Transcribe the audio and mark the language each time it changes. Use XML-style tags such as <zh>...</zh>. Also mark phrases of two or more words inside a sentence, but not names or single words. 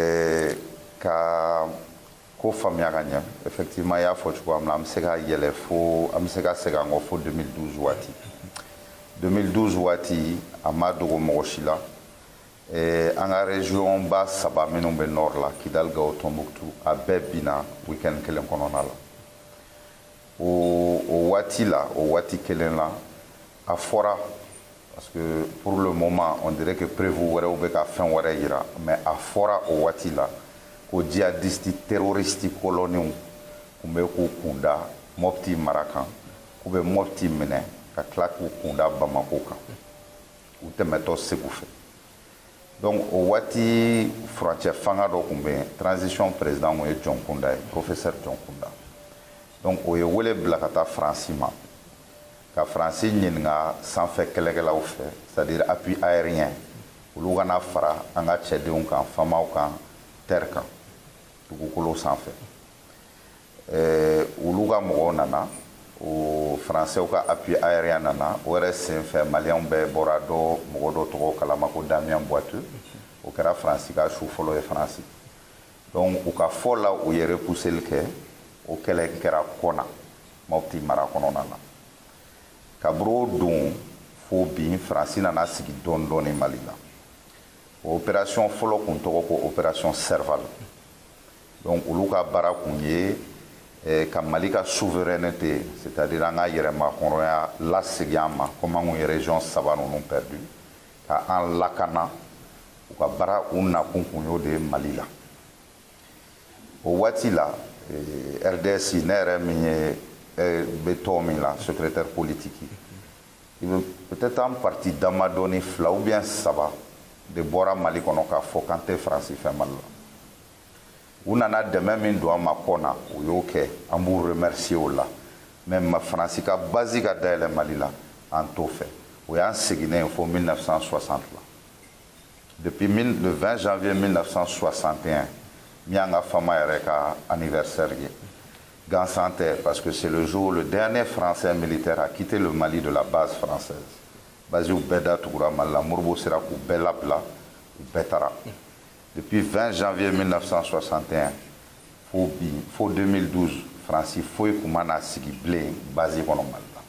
<bm>Ka ko faamuya ka ɲɛ effectivement i y'a fɔ cogoya min na an bɛ se ka yɛlɛ fo an bɛ se ka segin an kɔ fo 2012 waati. 2012 waati a ma dogo mɔgɔ si la. An ka région ba saba minnu bɛ nord la Kidal, Gao, Tombouctou a bɛɛ binna week-end kelen kɔnɔna la. O waati la o waati kelen la a fɔra</bm> <fr>parce que pour le moment on dirait que prévu</fr> <bm>wɛrɛw bɛ ka fɛn wɛrɛ yira mais a fɔra o waati la ko</bm> <fr>djihadiste terroriste</fr> <bm>coloniw tun bɛ k'u kunda Mopti mara kan k'u bɛ Mopti minɛ ka tila k'u kunda Bamako kan u tɛmɛtɔ Segu fɛ. Donc o waati furancɛ fanga dɔ tun bɛ yen</bm> <fr>transition président</fr> <bm>tun ye Jɔn Kunda ye professeur Jɔn Kunda. Donc o ye wele bila ka taa Faransi ma ka Faransi ɲininka sanfɛ kɛlɛkɛlaw fɛ</bm> <fr>c'est-à-dire appui aérien</fr> <bm>olu kana fara an ka cɛdenw kan famaw kan terre kan dugukolo sanfɛ. Olu ka mɔgɔw nana o Français ka</bm> <fr>appui aérien</fr> <bm>nana o yɛrɛ senfɛ maliyɛnw bɛɛ bɔra dɔ mɔgɔ dɔ tɔgɔ kalama ko Damien Boiteux o kɛra Faransi ka su fɔlɔ ye Faransi. Donc u ka fɔ la u ye repousseli kɛ o kɛlɛ kɛra Kɔna Mopti mara kɔnɔna na. Kaburu o don fo bi Faransi nana sigi dɔɔni dɔɔni Mali la. O opération fɔlɔ kun tɔgɔ ko opération Serval. Donc olu ka baara kun ye ka Mali ka souveraineté</bm> <fr>c'est-à-dire</fr> <bm>an ka yɛrɛmakɔrɔya lasegin an ma comme an kun ye région saba ninnu perdu ka an lakana u ka baara u nakun kun y'o de ye Mali la. O waati la RDS ne yɛrɛ min ye bɛ tɔgɔ min la</bm> <fr>secrétaire politique</fr> <bm>i bɛ</bm> <fr>peut-être en partie</fr> <bm>damadɔni fila</bm> <fr>ou bien</fr> <bm>saba de bɔra Mali kɔnɔ k'a fɔ k'an tɛ Faransi fɛ Mali la. U nana dɛmɛ min don an ma Kɔna u y'o kɛ an b'u remercier o la mais Faransi ka base ka dayɛlɛ Mali la an t'o fɛ o y'an seginnen fo 1960 la.</bm> <fr>Depuis le 20 janvier 1961</fr> <bm>min y'an ka fama yɛrɛ ka anniversaire ye gansan tɛ</bm> <fr>parce que c'est le jour où le dernier Français militaire a quitté le Mali de la base française.</fr> <bm>Basiw bɛɛ datugura Mali la Moribo sera k'u bɛɛ labila u bɛɛ taara.</bm> <fr>Depuis 20 janvier 1961</fr> <bm>fo 2012 Faransi foyi kun ma na sigi bilen base kɔnɔ Mali la.</bm>